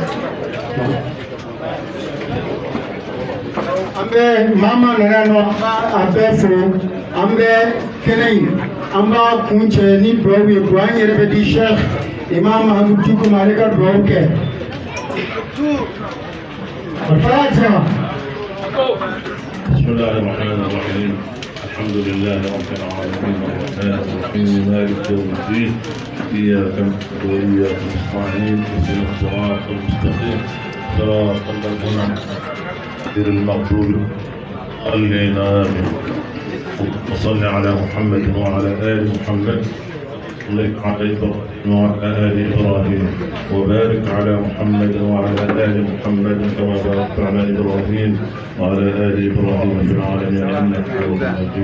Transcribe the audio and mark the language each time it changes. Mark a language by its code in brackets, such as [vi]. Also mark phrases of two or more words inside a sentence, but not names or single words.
[bm] an bɛ maa maa nana nɔ an b'a bɛɛ fo an bɛ kɛnɛ in an b'a kuncɛ ni dugawu ye dugawu an yɛrɛ bɛ di Sheikh Imam Mahamadu Diko ma ale ka dugawu kɛ Fatiha. [ar] بسم الله الرحمن الرحيم الحمد لله رب العالمين الرحمن الرحيم مالك يوم الدين إياك نعبد وإياك نستعين اهدنا الصراط المستقيم صراط الذين غير المغضوب عليهم وصل على محمد وعلى آل محمد على إبراهيم وعلى آل إبراهيم وبارك على محمد وعلى آل محمد كما باركت على إبراهيم وعلى آل إبراهيم في العالمين إنك حميد مجيد.